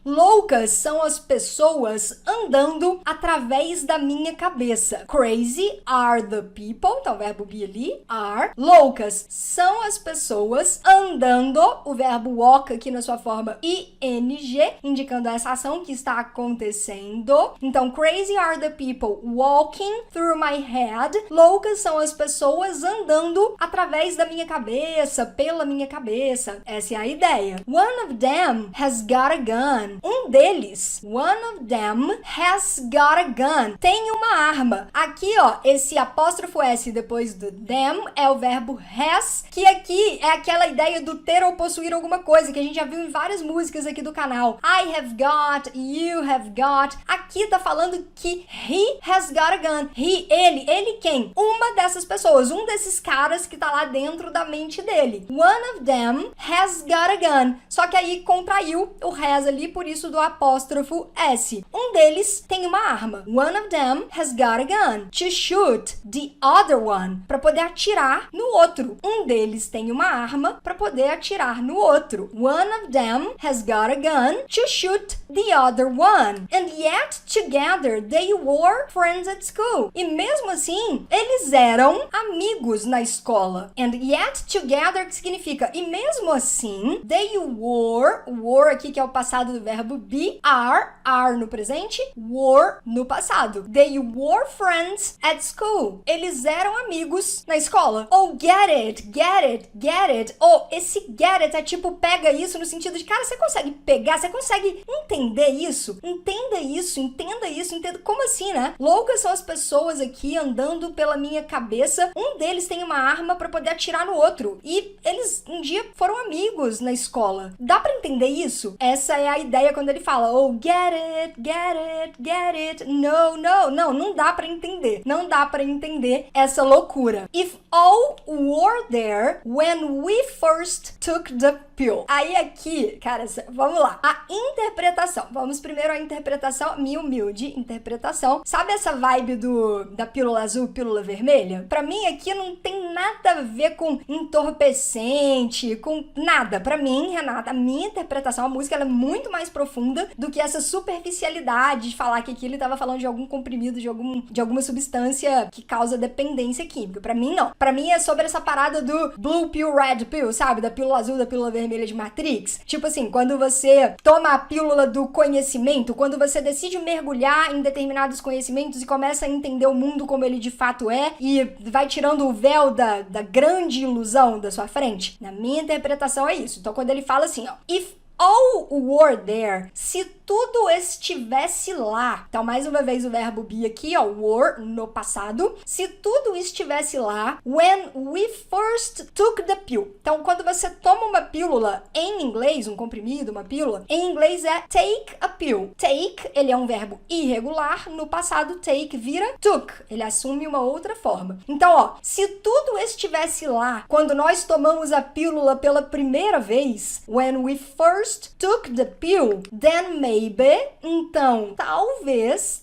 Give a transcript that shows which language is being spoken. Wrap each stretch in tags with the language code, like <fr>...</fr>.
<pt>Loucas são as pessoas andando através da minha cabeça.</pt> <en>Crazy are the people,</en> <pt>então o verbo be ali,</pt> <en>are.</en> <pt>Loucas são as pessoas andando, o verbo walk aqui na sua forma ing, indicando essa ação que está acontecendo. Então,</pt> <en>crazy are the people walking through my head.</en> <pt>Loucas são as pessoas andando através da minha cabeça, pela minha cabeça. Essa é a ideia.</pt> <en>One of them has got a gun.</en> <pt>Um deles,</pt> <en>one of them has got a gun.</en> <pt>Tem uma arma. Aqui, ó, esse apóstrofo S depois do them é o verbo has, que aqui é aquela ideia do ter ou possuir alguma coisa, que a gente já viu em várias músicas aqui do canal.</pt> <en>I have got, you have got.</en> <pt>Aqui tá falando que</pt> <en>he has got a gun.</en> <pt>Ele quem? Uma dessas pessoas, um desses caras que tá lá dentro da mente dele.</pt> <en>One of them has got a gun.</en> <pt>Só que aí contraiu o has ali, por isso do apóstrofo S. Um deles tem uma arma.</pt> <en>One of them has got a gun. To shoot the other one.</en> <pt>Pra poder atirar no outro. Um deles tem uma arma pra poder atirar no outro.</pt> <en>One of them has got a gun to shoot the other one. And yet together they were friends at school.</en> <pt>E mesmo assim, eles eram amigos na escola.</pt> <en>And yet together,</en> <pt>que significa e mesmo assim,</pt> <en>they were</en> <pt>aqui que é o passado do verbo be, are no presente, were no passado.</pt> <en>They were friends at school.</en> <pt>Eles eram amigos na escola. Ou</pt> <en>get it.</en> <pt>Ou esse</pt> <en>get it</en> <pt>é tipo pega isso no sentido de, cara, você consegue pegar, você consegue entender isso? Entenda isso. Como assim, né? Loucas são as pessoas aqui andando pela minha cabeça. Um deles tem uma arma pra poder atirar no outro. E eles um dia foram amigos na escola. Dá pra entender isso? Essa é a ideia quando ele fala, oh,</pt> <en>get it.</en> <pt>Não dá pra entender. Não dá pra entender essa loucura.</pt> <en>If all were there when we first took the pill.</en> <pt>Aí aqui, cara, vamos lá. A interpretação. Vamos primeiro à interpretação, minha humilde interpretação. Sabe essa vibe da pílula azul, pílula vermelha? Pra mim aqui não tem nada a ver com entorpecente, com nada. Pra mim, Renata, a minha interpretação, a música, ela é muito mais profunda do que essa superficialidade de falar que aqui ele tava falando de algum comprimido, de alguma substância que causa dependência química. Pra mim, não. Pra mim é sobre essa parada do</pt> <en>blue pill, red pill,</en> <pt>sabe? Da pílula azul, da pílula vermelha de Matrix. Tipo assim, quando você toma a pílula do conhecimento, quando você decide mergulhar em determinados conhecimentos e começa a entender o mundo como ele de fato é e vai tirando o véu da grande ilusão da sua frente. Na minha interpretação é isso. Então quando ele fala assim, ó,</pt> <en>if all were there,</en> <pt>se tudo estivesse lá. Então, mais uma vez o verbo be aqui, ó, were, no passado. Se tudo estivesse lá,</pt> <en>when we first took the pill.</en> <pt>Então, quando você toma uma pílula em inglês, um comprimido, uma pílula, em inglês é</pt> <en>take a pill.</en> <pt>Take, ele é um verbo irregular, no passado take vira took. Ele assume uma outra forma. Então, ó, se tudo estivesse lá, quando nós tomamos a pílula pela primeira vez,</pt> <en>when we first took the pill, then maybe,</en> <pt>então, talvez,</pt>